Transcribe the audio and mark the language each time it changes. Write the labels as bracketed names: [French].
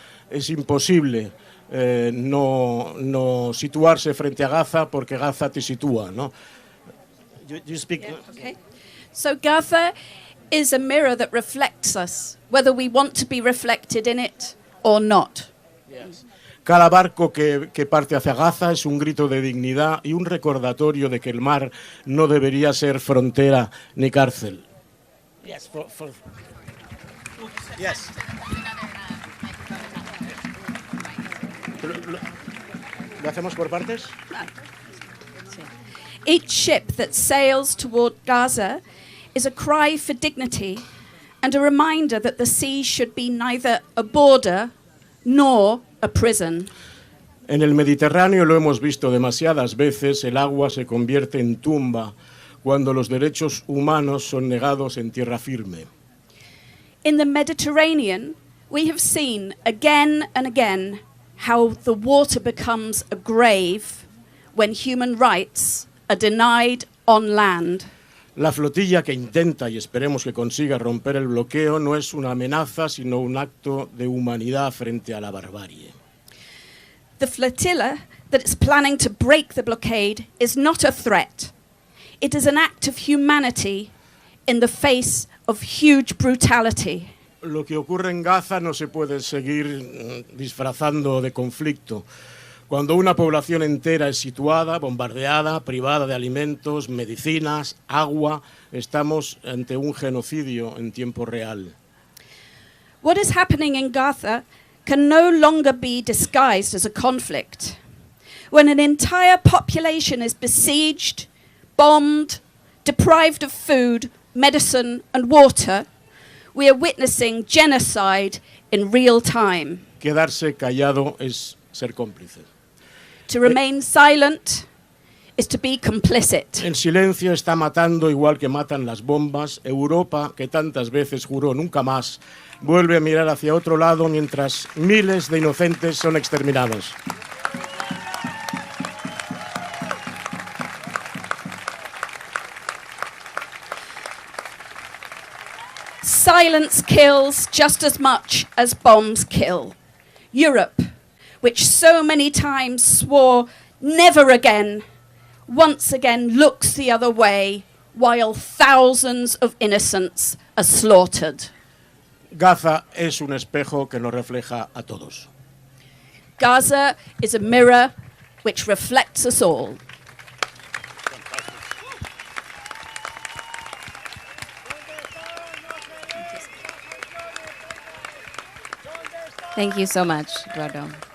[Spanish] Es imposible no situarse frente a Gaza, porque Gaza te sitúa, ¿no? [English] You speak? Yeah, okay. So Gaza is a mirror that reflects us, whether we want to be reflected in it or not. Yes. [Spanish] Cada barco que parte hacia Gaza es un grito de dignidad y un recordatorio de que el mar no debería ser frontera ni cárcel. [English] Yes, yes. [Spanish] ¿Lo hacemos por partes? [English] Each ship that sails toward Gaza is a cry for dignity and a reminder that the sea should be neither a border nor a prison. [Spanish] En el Mediterráneo lo hemos visto demasiadas veces, el agua se convierte en tumba cuando los derechos humanos son negados en tierra firme. [English] In the Mediterranean, we have seen again and again how the water becomes a grave when human rights are denied on land. [Spanish] La flotilla que intenta y esperemos que consiga romper el bloqueo no es una amenaza, sino un acto de humanidad frente a la barbarie. [English] The flotilla that is planning to break the blockade is not a threat. It is an act of humanity in the face of huge brutality. [Spanish] Lo que ocurre en Gaza no se puede seguir disfrazando de conflicto. Cuando una población entera es situada, bombardeada, privada de alimentos, medicinas, agua, estamos ante un genocidio en tiempo real. [English] What is happening in Gaza can no longer be disguised as a conflict. when an entire population is besieged, bombed, deprived of food, medicine, and water, we are witnessing genocide in real time. [Spanish] Quedarse callado es ser cómplice. [English] To remain silent is to be complicit. [Spanish] El silencio está matando igual que matan las bombas. Europa, que tantas veces juró nunca más, vuelve a mirar hacia otro lado mientras miles de inocentes son exterminados. [English] Silence kills just as much as bombs kill. Europe, which so many times swore never again, once again looks the other way while thousands of innocents are slaughtered. Gaza es un espejo que nos refleja a todos. Gaza is a mirror which reflects us all. Thank you so much, Eduardo.